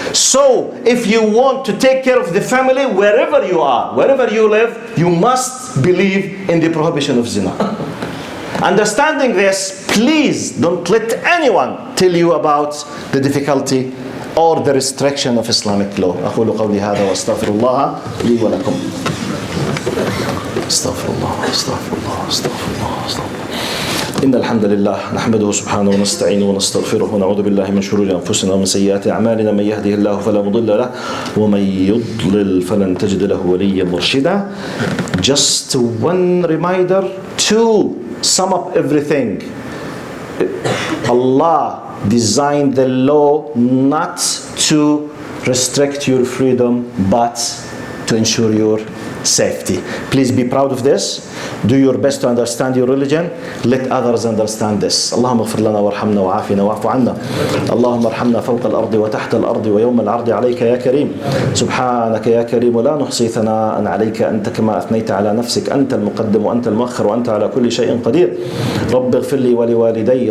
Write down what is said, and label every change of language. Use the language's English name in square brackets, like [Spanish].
[English] So if you want to take care of the family, wherever you are, wherever you live, you must believe in the prohibition of zina. Understanding this, please don't let anyone tell you about the difficulty or the restriction of Islamic law. [Arabic] أقول قولي هذا وأستغفر الله لي ولكم. استغفر الله استغفر الله استغفر الله استغفر الله. إن الحمد لله نحمده سبحانه ونستعينه ونستغفره ونعوذ بالله من شرور أنفسنا ومن سيئات أعمالنا. من يهده الله فلا مضل له ومن يضلل فلن تجد له وليا مرشدا. [English] Just one reminder to sum up everything. Allah designed the law not to restrict your freedom, but to ensure your safety. Please be proud of this. Do your best to understand your religion. Let others understand this. [Arabic] اللهم اغفر لنا وارحمنا وعافنا واعف عنا. اللهم ارحمنا فوق الأرض وتحت الأرض ويوم العرض عليك يا كريم. سبحانك يا كريم ولا نحصي ثناء عليك أنت كما أثنيت على نفسك. أنت المقدم وأنت المؤخر وأنت على كل شيء قدير. رب اغفر لي ولوالدي.